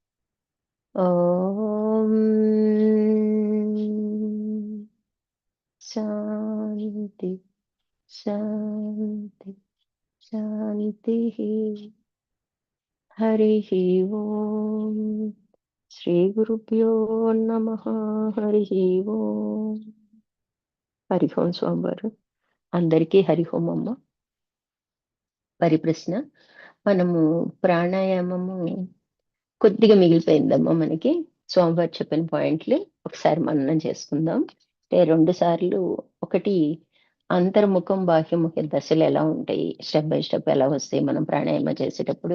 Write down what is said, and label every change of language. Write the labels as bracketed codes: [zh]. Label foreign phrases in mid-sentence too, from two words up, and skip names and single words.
[sa] ॐ शान्ति शान्ति शान्तिः। हरिः ओम् श्रीगुरुभ्यो नमः। हरिः ओम्। [te] హరి ఓం స్వామివారు అందరికీ హరి ఓం అమ్మ. పరిప్రశ్న, మనము ప్రాణాయామము కొద్దిగా మిగిలిపోయిందమ్మా. మనకి స్వామివారు చెప్పిన పాయింట్లు ఒకసారి మననం చేసుకుందాం. 2 సార్లు, ఒకటి అంతర్ముఖం బాహ్యముఖ దశలు ఎలా ఉంటాయి, [en] step by step [te] ఎలా వస్తాయి మనం ప్రాణాయామం చేసేటప్పుడు.